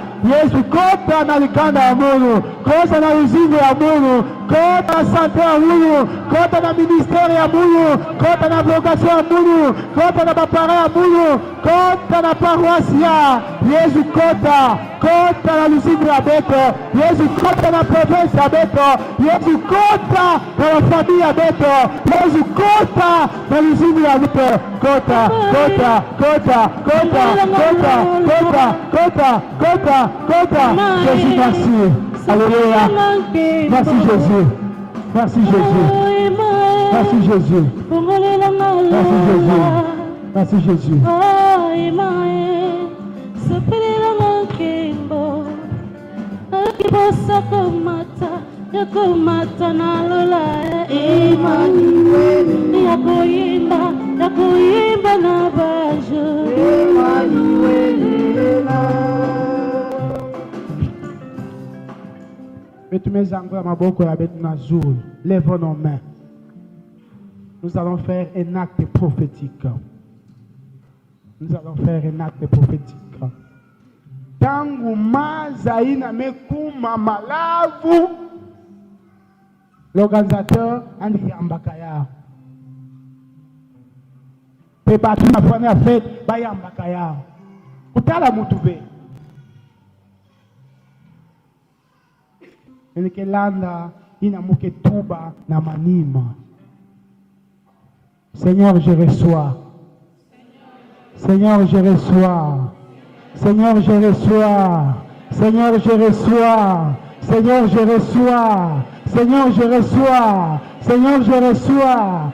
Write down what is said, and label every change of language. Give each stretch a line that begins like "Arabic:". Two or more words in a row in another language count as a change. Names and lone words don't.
Kituba (Democratic Republic of Congo): Yesu kota na likanda ya Mungu, kota na uzingo ya Mungu, kota na sante ya Mungu, kota na ministeri ya Mungu, kota na vocation ya Mungu, kota na bapara ya Mungu, kota na paroisse ya Yesu kota na uzingo ya Beto, Yesu kota na province ya Beto, Yesu kota na familia ya Beto, Yesu kota na uzingo ya Beto, kota.
French: Jésus, merci. Alléluia. Merci Jésus. Merci Jésus. Merci Jésus. Merci Jésus. Merci Jésus.
Kituba (Democratic Republic of Congo): Yakumata na lola Emmanuel yakuimba na bajo Emmanuel. Betumezangwa maboko ya betu na zulu.
French: Lèvons nos mains. Nous allons faire un acte prophétique. Nous allons faire un acte prophétique.
Kituba (Democratic Republic of Congo): Tangu mazaina mekuma malavu. L'organisateur andi yambaka ya. Pe batu na fanya fête ba yambaka ya. Kutala mutube. Nikelanda ina muketuba na manima.
French: Seigneur, je reçois. Seigneur, je reçois. Seigneur, je reçois. Seigneur, je reçois. Seigneur, je reçois. Seigneur, je reçois. Seigneur, je reçois.